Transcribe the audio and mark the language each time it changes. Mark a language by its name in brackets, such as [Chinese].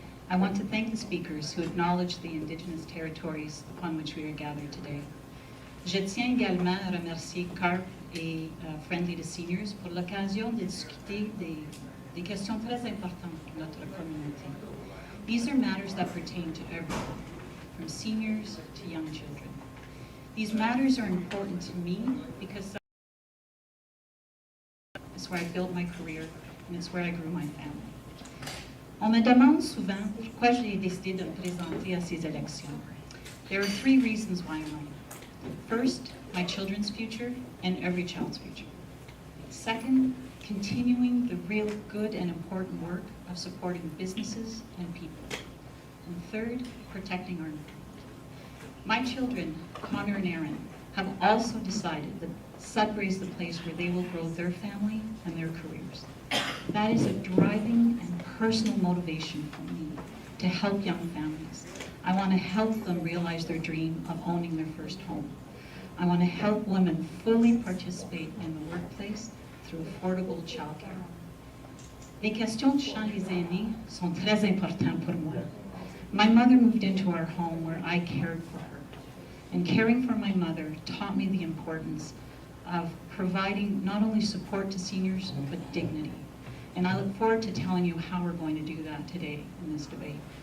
[English] I want to thank the speakers who acknowledge the Indigenous territories upon which we are gathered today. [French] Je tiens également à remercier CARP et Friendly to Seniors pour l'occasion de discuter des questions très importantes pour notre communauté. [English] These are matters that pertain to everyone, from seniors to young children. These matters are important to me because it's where I built my career and it's where I grew my family. [French] On me demande souvent pourquoi j'ai décidé de me présenter à ces élections. [English] There are 3 reasons why I'm running. First, my children's future and every child's future. Second, continuing the real good and important work of supporting businesses and people. And third, protecting our environment. My children, Connor and Aaron, have also decided that Sudbury is the place where they will grow their family and their careers. That is a driving and personal motivation for me to help young families. I want to help them realize their dream of owning their first home. I want to help women fully participate in the workplace through affordable childcare. [French] Les questions de champs des aînés sont très importantes pour moi. [English] My mother moved into our home where I cared for her. And caring for my mother taught me the importance of providing not only support to seniors, but dignity. And I look forward to telling you how we're going to do that today in this debate.